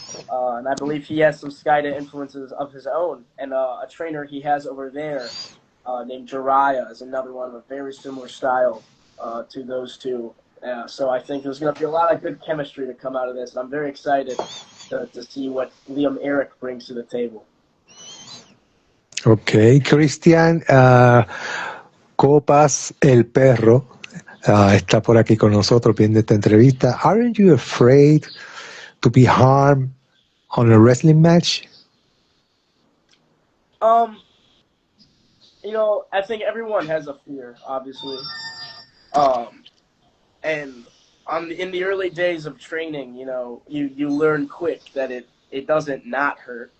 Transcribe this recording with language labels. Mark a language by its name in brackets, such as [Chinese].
[English] And I believe he has some Skida influences of his own. And a trainer he has over there named Jiraiya is another one of a very similar style to those two. So I think there's going to be a lot of good chemistry to come out of this. And I'm very excited to see what Liam Eric brings to the table. [Spanish] Okay, Cristian Copas el Perro está por aquí con nosotros viendo esta entrevista. [English] Aren't you afraid to be harmed on a wrestling match? You know, I think everyone has a fear, obviously. And in the early days of training, you know, you learn quick that it doesn't not hurt.